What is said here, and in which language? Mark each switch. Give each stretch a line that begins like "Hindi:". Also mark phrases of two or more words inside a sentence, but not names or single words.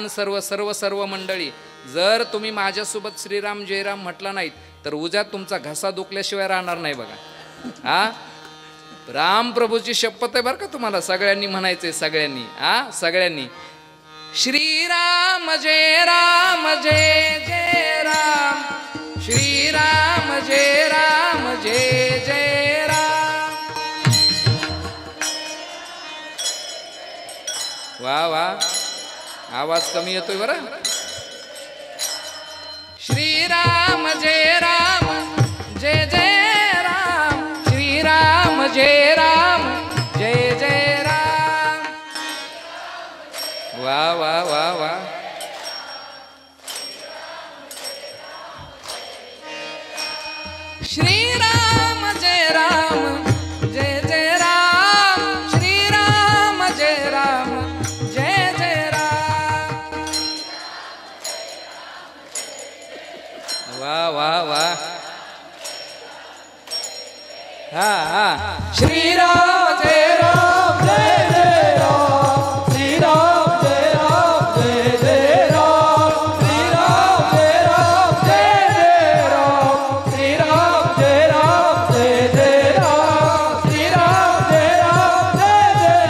Marathi: सर्व मंडळी, जर तुम्ही माझ्यासोबत श्रीराम जयराम म्हटला नाहीत तर उद्या तुमचा घसा दुखल्याशिवाय राहणार नाही बघा. राम प्रभूची शपथ आहे बरं का तुम्हाला, सगळ्यांनी म्हणायचंय, सगळ्यांनी. सगळ्यांनी श्रीराम जय राम जय जय राम, श्रीराम जय राम जय जय राम. वा वा, आवाज कमी येतोय बरं. श्रीराम जय राम जय जय राम, श्रीराम जय राम जय जय राम. वा वा वा वा. श्रीराम जय राम जय जय राम, श्रीराम जय राम जय जय राम. वा वा वा. श्रीराम जय राम जय जय राम, श्रीराम जय राम जय जय राम, श्रीराम जय राम जय जय राम, श्रीराम जय राम जय जय राम, श्रीराम जय राम जय जय